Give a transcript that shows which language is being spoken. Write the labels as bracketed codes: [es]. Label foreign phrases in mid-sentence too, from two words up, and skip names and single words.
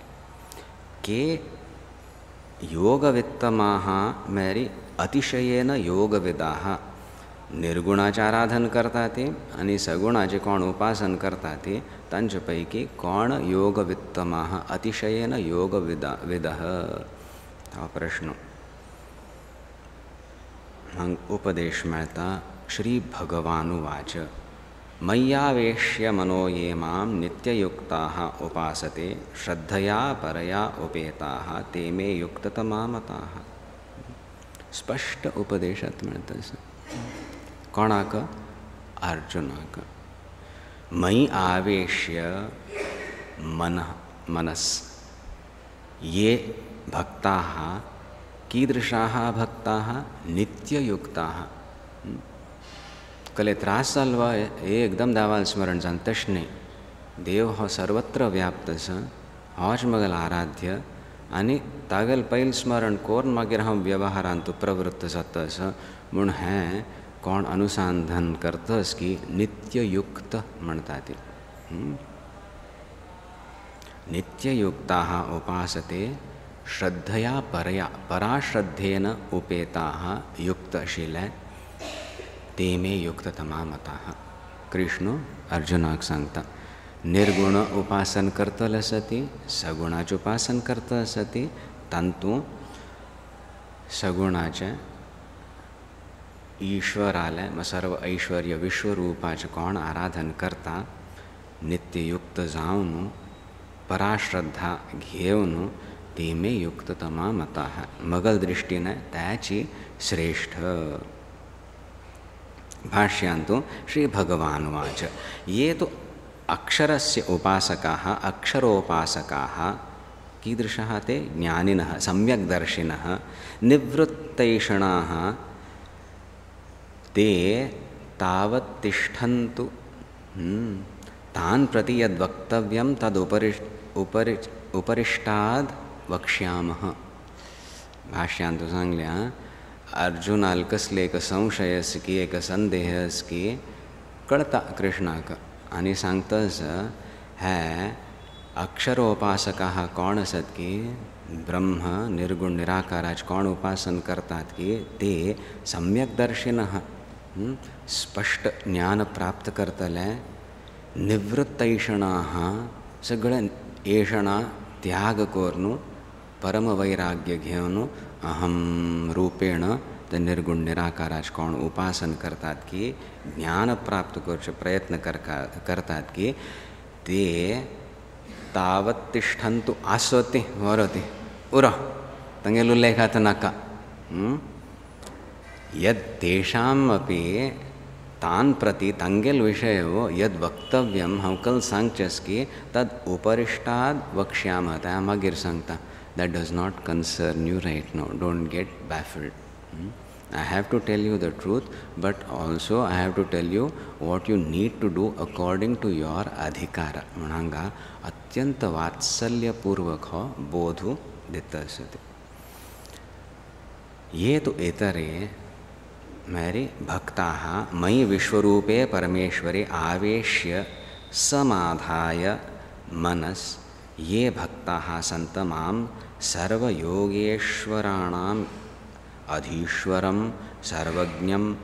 [kok] के [sa] योगवित्तमाः मेरी अतिशयेन योगविदाः [kok] निर्गुणाचे आराधन करता ते आनी सगुणाचे कोण उपासन करता ते तांचे पैकी कोण [sa] योगवित्तमाः अतिशयेन योगविदः. [kok] हो प्रश्न हांगा उपदेश मेळटा. [sa] श्री भगवानुवाच मय्यावेश्य मनो ये मां नित्ययुक्ताः उपासते श्रद्धया परया उपेताः ते मे युक्ततमा मताः. [kok] स्पष्ट उपदेशात मेळटा. कोणाक? अर्जुनाक. [sa] मयि आवेश्य मनस ये भक्ताः कीदृशाः भक्ताः नित्ययुक्ताः. [kok] कले त्रास जाल्वा एकदम देवाल स्मरण जावन तशें न्ही. देव हो सर्वत्र व्याप्त आसा. होच मगेल आराध्य आनी तागेल पयलीं स्मरण करून मागीर हांव व्यवहारांत प्रवृत्त जातास म्हूण हें कोण अनुसंधान करतस की नित्ययुक्त म्हणटा ती. [sa] नित्ययुक्ताः उपासते श्रद्धया परया पराश्रद्धेन उपेताः युक्तशीले ते मे युक्ततमा मताः. [kok] कृष्ण अर्जुनाक सांगता. निर्गुण उपासन करतले सती सगुणाचे उपासन करतले सती तंतु सगुणाचे ईश्वराले सर्व ऐश्वर्य विश्वरूपाचे कोण आराधन करता नित्ययुक्त जावन पराश्रद्धा घेवन [sa] ते मे युक्ततमा मताः. [kok] मगल दृष्टीने त्याची श्रेष्ठ. [sa] भाष्यांतु श्री भगवानुवाच ये तो अक्षरस्य उपासकाः अक्षरोपासकाः कीदृशः ते ज्ञानिनः सम्यग्दर्शिनः निवृत्तैषणाः ते तावत् तिष्ठन्तु तान् प्रति यद्वक्तव्यं तदुपरिष्टाद् वक्ष्यामः. [kok] भाष्यांतु सांगल्या अर्जुनाल कसले एक संशय की एक संदेह की कळता कृष्णाक आनी सांगतास है अक्षरोपासकाः कोण असत की ब्रह्म निर्गुण निराकाराच कोण उपासन करतात की ते सम्यक्दर्शिनः स्पष्ट ज्ञान प्राप्त करतले निवृत्तैषणाः सगळं ऐषणा त्याग करून परम वैराग्य घेऊन अहम रूपेण ते निर्गुण निराकाराच कोण उपासन करतात की ज्ञान प्राप्त करचे प्रयत्न करतात की [sa] ते तावत् तिष्ठन्तु [kok] आस्वति वरति उरा तंगेल उल्लेखात नाका [sa] यद तेषाम अपि तान प्रति [kok] तंगेल विषयो यद वक्तव्यम हम कल सांगचस की [sa] तद उपरिष्टाद वक्ष्यामः [kok] त्या मागीर सांगता [en] that does not concern you right now. Don't get baffled. I have to tell you the truth, but also I have to tell you what you need to do according to your adhikara. [kok] म्हणंगा अत्यंत वात्सल्यपूर्वक बोधु दिता असते. [sa] ये तो इतरे मेरे भक्ताः मयि विश्वरूपे परमेश्वरे आवेश्य समाधाय मनस ये भक्ताः सन्त मां सर्वयोगेश्वराणाम् अधीश्वरं सर्वज्ञं